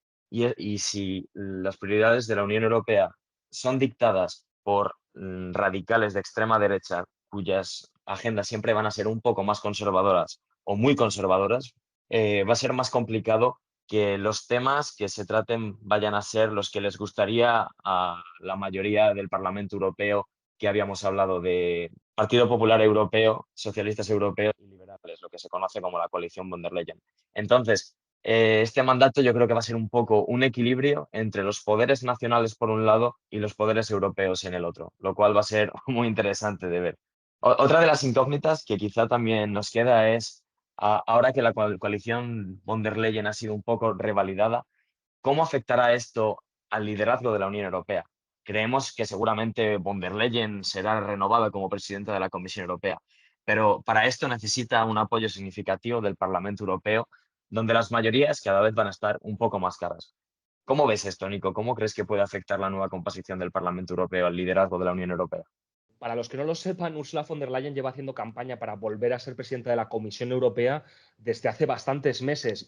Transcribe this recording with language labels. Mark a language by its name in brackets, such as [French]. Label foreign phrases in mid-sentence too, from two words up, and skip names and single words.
[Spanish] Y si las prioridades de la Unión Europea son dictadas por radicales de extrema derecha, cuyas agendas siempre van a ser un poco más conservadoras o muy conservadoras, va a ser más complicado que los temas que se traten vayan a ser los que les gustaría a la mayoría del Parlamento Europeo, que habíamos hablado de Partido Popular Europeo, Socialistas Europeos y Liberales, lo que se conoce como la coalición von der Leyen. Entonces, este mandato yo creo que va a ser un poco un equilibrio entre los poderes nacionales por un lado y los poderes europeos en el otro, lo cual va a ser muy interesante de ver. Otra de las incógnitas que quizá también nos queda es, ahora que la coalición von der Leyen ha sido un poco revalidada, ¿cómo afectará esto al liderazgo de la Unión Europea? Creemos que seguramente von der Leyen será renovada como presidenta de la Comisión Europea, pero para esto necesita un apoyo significativo del Parlamento Europeo, donde las mayorías cada vez van a estar un poco más caras. ¿Cómo ves esto, Nico? ¿Cómo crees que puede afectar la nueva composición del Parlamento Europeo al liderazgo de la Unión Europea? Para los que no lo sepan, Ursula von der Leyen lleva haciendo campaña para volver a ser presidenta de la Comisión Europea desde hace bastantes meses.